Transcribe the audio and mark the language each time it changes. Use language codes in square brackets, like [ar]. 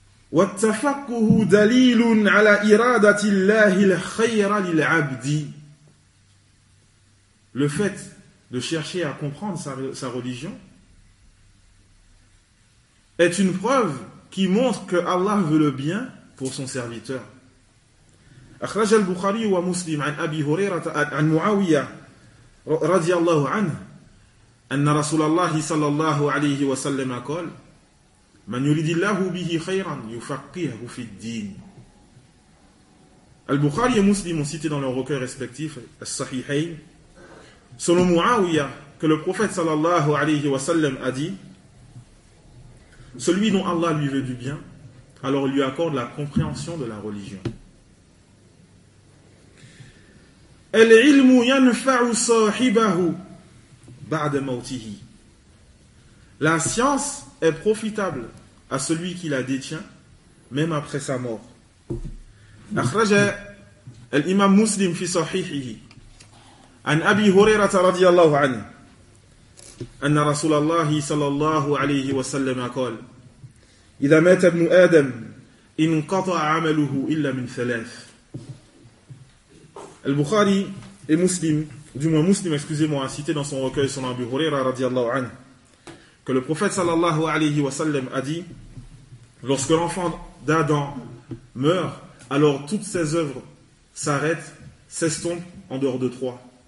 [ar] Wattafakuhu dalilun ala iradatillahi l'khayra lil abdi. [fr] le fait de chercher à comprendre sa religion est une preuve qui montre que Allah veut le bien pour son serviteur. [ar] أخرج البخاري ومسلم عن أبي هريرة عن معاوية رضي الله عنه أن رسول الله صلى الله عليه وسلم قال من يريد الله به خيرا يفقهه في الدين. [fr] البخاري ومسلم cités dans leurs recueils respectifs الصحيحين. Selon Muawiya, que le prophète sallallahu alayhi wa sallam a dit, celui dont Allah lui veut du bien, alors lui accorde la compréhension de la religion. [ar] Al-ilmu yanfa'u sahibahu ba'd mawtihi. [fr] La science est profitable à celui qui la détient, même après sa mort. [ar] Akhraj al-Imam Muslim fi sahihihi. عن أبي هريرة رضي الله عنه أن رسول الله صلى الله عليه وسلم قال إذا مات ابن آدم انقطع عمله إلا من ثلاث. [fr] البخاري ومسلم du moins مسلم excusez-moi a cité dans son recueil sur Abi Huraira رضي الله عنه que le prophète صلى الله عليه وسلم a dit lorsque l'enfant d'Adam meurt alors toutes ses œuvres s'arrêtent, s'estompent en dehors de trois.